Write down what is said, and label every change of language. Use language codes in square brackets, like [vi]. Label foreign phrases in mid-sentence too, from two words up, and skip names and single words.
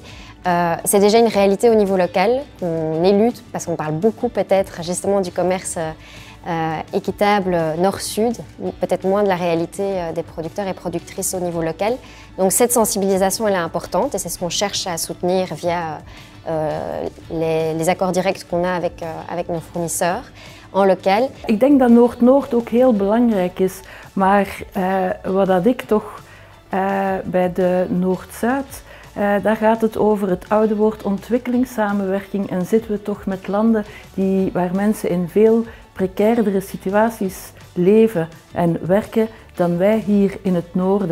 [fr] C'est déjà une réalité au niveau local, on élude parce qu'on parle beaucoup peut-être justement du commerce équitable nord-sud, peut-être moins de la réalité des producteurs et productrices au niveau local. Donc cette sensibilisation elle est importante et c'est ce qu'on cherche à soutenir via les accords directs qu'on a avec nos fournisseurs en local. [nl] Ik denk dat Noord-Noord ook heel belangrijk is, maar wat ik toch bij de Noord-Zuid, daar gaat het over het oude woord ontwikkelingssamenwerking en zitten we toch met landen waar mensen in veel precairdere situaties leven en werken dan wij hier in het noorden.